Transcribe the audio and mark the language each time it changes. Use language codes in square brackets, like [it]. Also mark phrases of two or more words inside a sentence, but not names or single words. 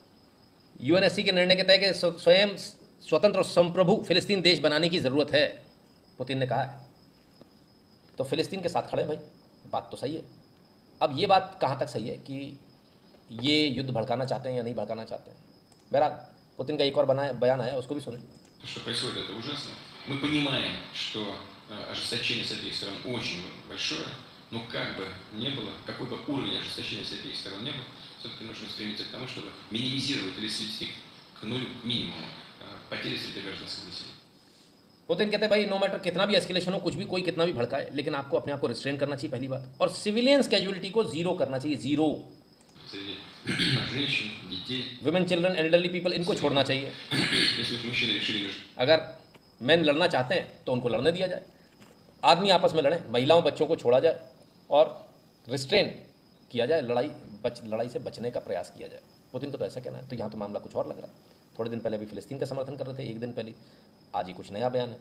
[hi] यूएनएससी के निर्णय के तहत कि स्वयं स्वतंत्र और संप्रभु फ़िलिस्तीन देश बनाने की ज़रूरत है। पुतिन ने कहा है, तो फिलिस्तीन के साथ खड़े हैं भाई, बात तो सही है। अब ये बात कहाँ तक सही है कि ये युद्ध भड़काना चाहते हैं या नहीं भड़काना चाहते हैं। बहरहाल पुतिन का एक और बयान आया, उसको भी सुने। [ru] Что происходит, это ужасно. Мы понимаем, что ожесточение с обеих сторон очень большое, но как бы не было, какой бы уровень ожесточения с обеих сторон не был, все-таки нужно стремиться к тому, чтобы минимизировать или свести к нулю, к минимуму потери среди гражданского населения. [hi] पुतिन कहते हैं भाई [en] no matter [hi] कितना भी एस्केलेशन हो, कुछ भी कोई कितना भी भड़काए, लेकिन आपको अपने आप को रिस्ट्रेन करना चाहिए पहली बात, और [en] civilians casualty [hi] को जीरो करना चाहिए, जीरो। [ru] Среди женщин, детей, [en] women, children, elderly people, [hi] इनको छोड़ना चाहिए। [ru] если уж мужчины решили [hi] अगर मैन लड़ना चाहते हैं तो उनको लड़ने दिया जाए, आदमी आपस में लड़ें, महिलाओं बच्चों को छोड़ा जाए और रिस्ट्रेन किया जाए, लड़ाई से बचने का प्रयास किया जाए। पुतिन को तो ऐसा कहना है, तो यहाँ तो मामला कुछ और लग रहा है। थोड़े दिन पहले भी फिलिस्तीन का समर्थन कर रहे थे, एक दिन पहले, आज ही कुछ नया बयान है।